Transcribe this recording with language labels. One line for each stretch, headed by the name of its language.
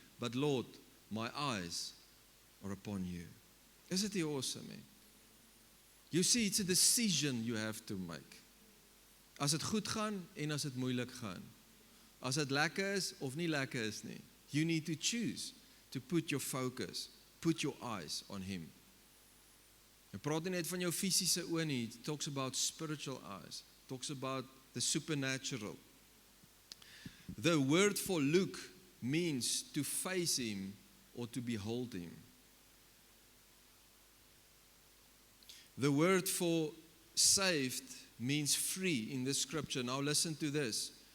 English: But Lord, my eyes are upon you. Isn't it awesome, man? You see, it's a decision you have to make.
Afrikaans: As dit goed gaan en as dit moeilik gaan. As dit lekker is of nie lekker is nie.
English: You need to choose to put your focus, put your eyes on him.
Afrikaans: Ek praat nie net van jou fisiese oë nie.
English: It talks about spiritual eyes. It talks about the supernatural. The word for look means to face him or to behold him. The word for saved means free in the scripture. Now listen to this.